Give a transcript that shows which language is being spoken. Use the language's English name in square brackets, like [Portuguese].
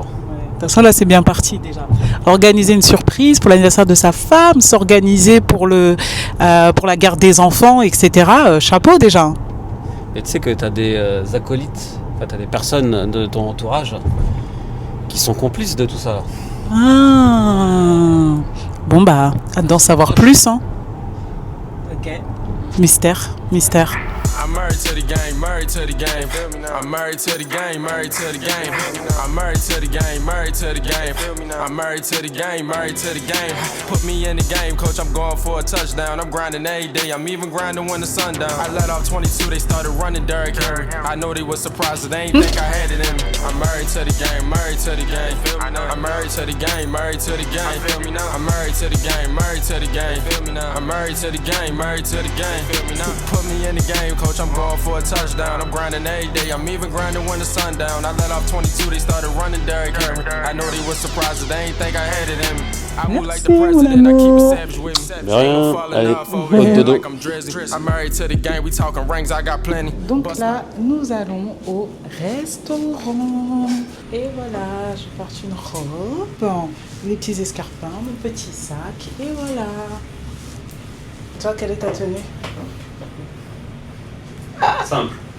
[French] De toute façon là c'est bien parti déjà. Organiser une surprise pour l'anniversaire de sa femme, s'organiser pour la garde des enfants, etc. Chapeau déjà. Et tu sais que tu as des acolytes, tu as des personnes de ton entourage qui sont complices de tout ça. Ah. Bon bah, hâte d'en savoir plus hein. Ok. Mystère. [English] I'm married to the game, married to the game. I'm married to the game, married to the game. I'm married to the game, married to the game. I'm married to the game, married to the game. Put me in the game, coach, I'm going for a touchdown. I'm grinding every day, I'm even grinding when the sun down. I let off 22, they started running Derrick Henry. I know they was surprised that they ain't think I had it in me. I'm married to the game, married to the game. I'm married to the game, married to the game. I'm married to the game, married to the game. I'm married to the game, married to the game. Put me in the game, coach. I'm going for a touchdown. I'm grinding every day. I'm even grinding when the sun down. I let off 22, they started running Derrick Henry. I know they was surprised, they ain't think I had it in me. I move like the president, I keep it savage with me. [French] De rien, allez, haute dodo. [English] I'm married to the game, we talking rings, I got plenty. [French] Donc là, nous allons au restaurant. Et voilà, je porte une robe, les petits escarpins, mon petit sac, et voilà. Toi, quelle est ta tenue? Simple.